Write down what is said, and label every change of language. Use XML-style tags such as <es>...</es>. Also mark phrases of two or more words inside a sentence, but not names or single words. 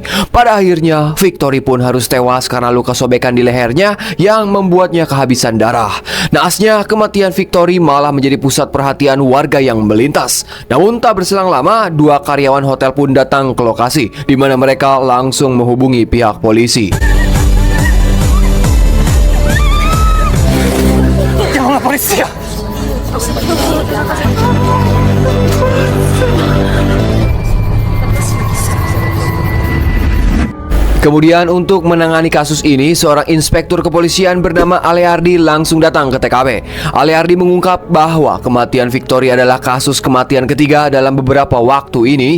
<id>Pada akhirnya Victory pun harus tewas karena luka sobekan di lehernya yang membuatnya kehabisan darah. Naasnya, kematian Victory malah menjadi pusat perhatian warga yang melintas. Namun tak berselang lama, dua karyawan hotel pun datang ke lokasi, di mana mereka langsung menghubungi pihak polisi.</id> <it>Chiama la polizia!</it> <id>Kemudian untuk menangani kasus ini, seorang inspektur kepolisian bernama Aleardi langsung datang ke TKP. Aleardi mengungkap bahwa kematian Victory adalah kasus kematian ketiga dalam beberapa waktu ini.</id>